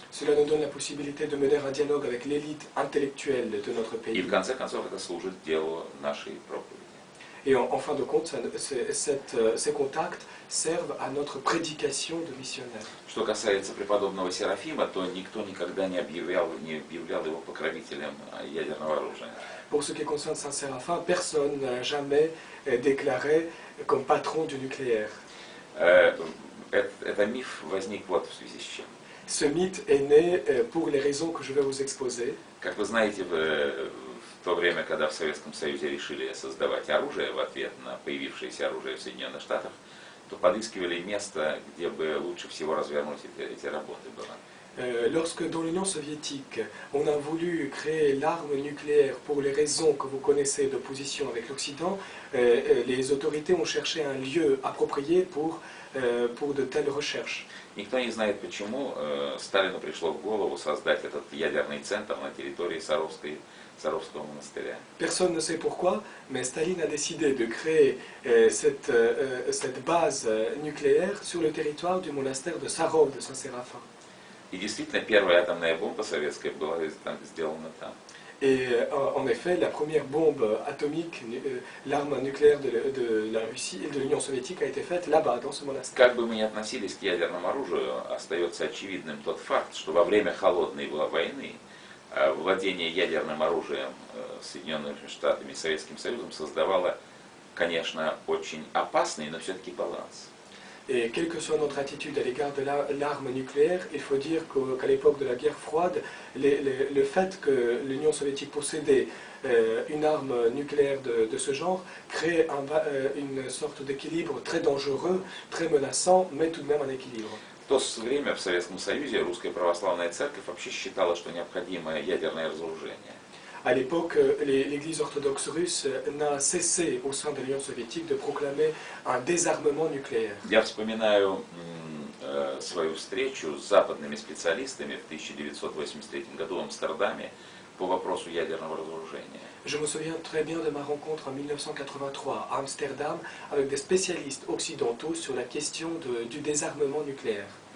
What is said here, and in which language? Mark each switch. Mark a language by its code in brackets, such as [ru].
[fr] Cela nous donne la possibilité de mener un dialogue avec l'élite intellectuelle de notre [ru] И [fr] pays. [ru] в конце концов это служит делу нашей проповеди. [fr] Et en fin de compte, ces contacts servent à notre prédication de missionnaires. [ru] Что касается преподобного Серафима, то никто никогда не объявлял его покровителем ядерного оружия. [fr] Pour ce qui concerne Saint Séraphin, personne n'a jamais déclaré comme patron du nucléaire. [ru] Это миф возник вот в связи с чем. [fr] Ce mythe est né pour les raisons que je vais vous exposer. [ru] Как вы знаете, в то время, когда в Советском Союзе решили создавать оружие в ответ на появившееся оружие в Соединенных Штатах, то подыскивали место, где бы лучше всего развернуть эти работы было. [fr] Lorsque dans l'Union soviétique, on a voulu créer l'arme nucléaire pour les raisons que vous connaissez d'opposition avec l'Occident, les autorités ont cherché un lieu approprié pour de telles recherches. [ru] Никто не знает, почему Сталину пришло в голову создать этот ядерный центр на территории Саровского монастыря. [fr] Personne ne sait pourquoi, mais Staline a décidé de créer cette base nucléaire sur le territoire du monastère de Sarov de Saint-Séraphin. [ru] И действительно, первая атомная бомба советская была сделана там. [fr] Et en effet, la première bombe atomique, l'arme nucléaire de la Russie et de l'Union soviétique a été faite là-bas, dans ce monastère. [ru] Как бы мы ни относились к ядерному оружию, остается очевидным тот факт, что во время холодной войны владение ядерным оружием Соединенными Штатами и Советским Союзом создавало, конечно, очень опасный, но все-таки баланс. [fr] Et quelle que soit notre attitude à l'égard de l'arme nucléaire, il faut dire qu'à l'époque de la guerre froide, le fait que l'Union soviétique possédait une arme nucléaire de ce genre crée une sorte d'équilibre très dangereux, très menaçant, mais tout de même un équilibre. [ru] В то время в Советском Союзе Русская Православная Церковь вообще считала, что необходимо ядерное разоружение. [fr] À l'époque, l'Église orthodoxe russe n'a cessé au sein de l'Union soviétique de proclamer un désarmement nucléaire. [ru] Я вспоминаю свою встречу с западными специалистами в 1983 году в Амстердаме по вопросу ядерного разоружения. [fr] Je me souviens très bien de ma rencontre en 1983 à Amsterdam avec des spécialistes occidentaux sur la question du désarmement nucléaire.